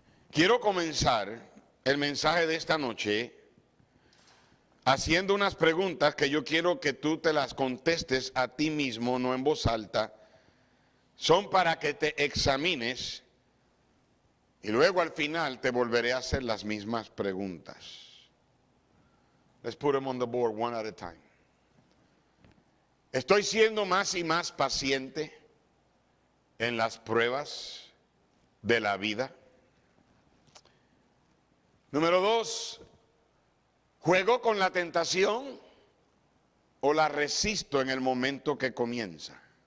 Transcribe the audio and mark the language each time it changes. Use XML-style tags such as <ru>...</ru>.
<es>Quiero comenzar el mensaje de esta noche haciendo unas preguntas que yo quiero que tú te las contestes a ti mismo, no en voz alta. Son para que te examines y luego al final te volveré a hacer las mismas preguntas.</es> <en>Let's put them on the board one at a time.</en> <es>¿Estoy siendo más y más paciente en las pruebas de la vida? Número 2, ¿juego con la tentación o la resisto en el momento que comienza?</es>